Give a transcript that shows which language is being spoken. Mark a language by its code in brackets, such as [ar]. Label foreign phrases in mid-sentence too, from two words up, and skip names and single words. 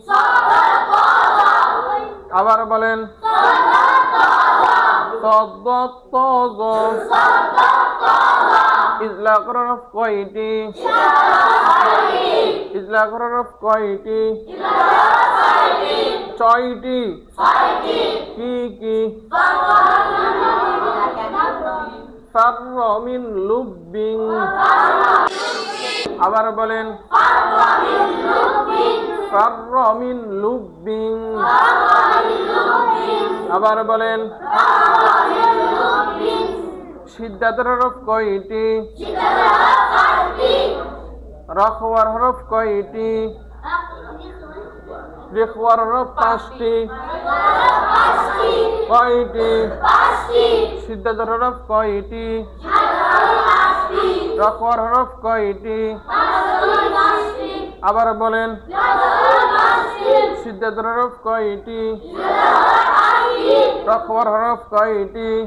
[bn] আবার বলেন [ar] صد ضاد [bn] ইজলাক হরফ কয়টি ইজলাক হরফ কয়টি 6টি কি কি [ar] فر من لب [bn] আবার বলেন [ar] فر من لب [bn] আবার বলেন শিদ্দাতুর হরফ কয়টি রাখওয়ার হরফ কয়টি রিখওয়ার হরফ 5টি কয়টি শিদ্দাতুর হরফ কয়টি রাখওয়ার হরফ কয়টি আবার বলেন শিদ্দাতুর হরফ কয়টি রখওয়ার হরফ কয়টি?